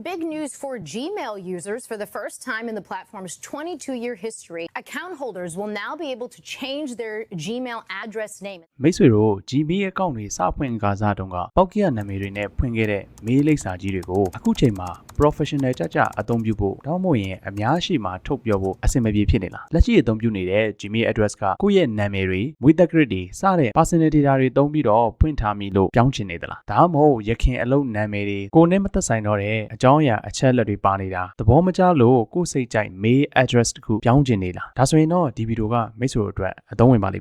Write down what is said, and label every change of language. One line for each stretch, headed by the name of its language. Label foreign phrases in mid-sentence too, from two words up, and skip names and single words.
English: Big news for Gmail users. For the first time in the platform's 22-year history, account holders will now be able to change their Gmail address name.
Burmese: မိတ်ဆွေတို့ Gmail account တွေစဖွင့်ကားစားတုန်းကပေါက်ကိရနာမည်တွေနဲ့ဖွင့်ခဲ့တဲ့ mail လိပ်စာကြီးတွေကိုအခုချိန်မှာ professional ကြအသုံးပြုဖို့တောင်းမို့ရင်အများရှိမှထုတ်ပြောဖို့အဆင်မပြေဖြစ်နေလားလက်ရှိအသုံးပြုနေတဲ့ Gmail address ကကိုယ့်ရဲ့နာမည်တွေမွေးသက် grid တွေစတဲ့
English: personal data
Burmese: တွေသုံးပြီးတော့ဖွင့်ထားမိလို့ပြောင်းချင်နေသလားဒါမှမဟုတ်ရခင်အလုပ်နာမည်တွေကိုနဲ့မသက်ဆိုင်တော့တဲ့အကြောင်းအရာအချက်လက်တွေပါနေတာသဘောမကျလို့ကိုယ့်စိတ်ကြိုက်
English: mail address
Burmese: တခုပြောင်းချင်နေလားဒါဆိုရင်တော့ဒီဗီဒီယိုကမိတ်ဆွေတို့အတွက်အသုံးဝင်ပါလိမ့်မယ်